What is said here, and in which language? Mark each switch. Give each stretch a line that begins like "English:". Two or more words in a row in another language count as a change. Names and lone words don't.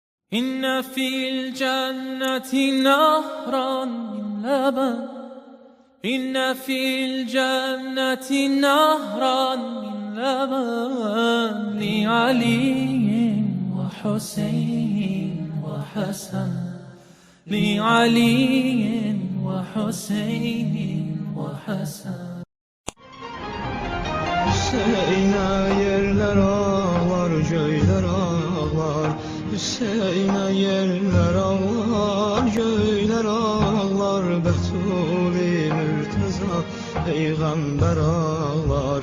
Arabic: إن في الجنة نهرا من لبن إن في الجنة نهرا من لبن لعلي وحسين وحسن لعلي وحسين وحسن
Turkish: Hüseyin'e yerler ağlar, göyler ağlar. Hüseyin'e yerler ağlar, göyler ağlar. Betuli Mürteza peygamber ağlar.